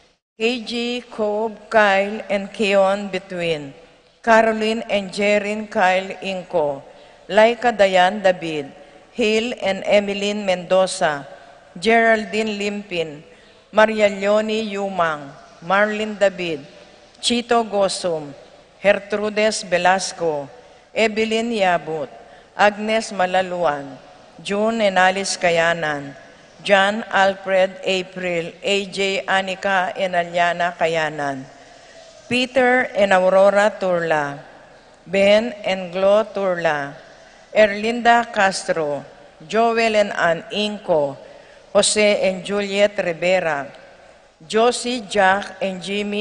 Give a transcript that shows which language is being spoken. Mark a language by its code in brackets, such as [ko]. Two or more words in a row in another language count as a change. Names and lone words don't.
[en] KG, Cobb, Kyle, and Keon Between, Caroline and Jerin Kyle Inco, Laika Dayan David, Hale and Emeline Mendoza, Geraldine Limpin, Maria Leonie Yumang, Marlene David, Chito Gosum, Gertrudes Velasco, Evelyn Yabut, Agnes Malaluan, June and Alice Kayanan, John Alfred April, AJ Anika and Aliana Kayanan, Peter and Aurora Turla, Ben and Glo Turla, Erlinda Castro, Joel and Ann Inco, Jose and Juliet Rivera, Josie, Jack and Jimmy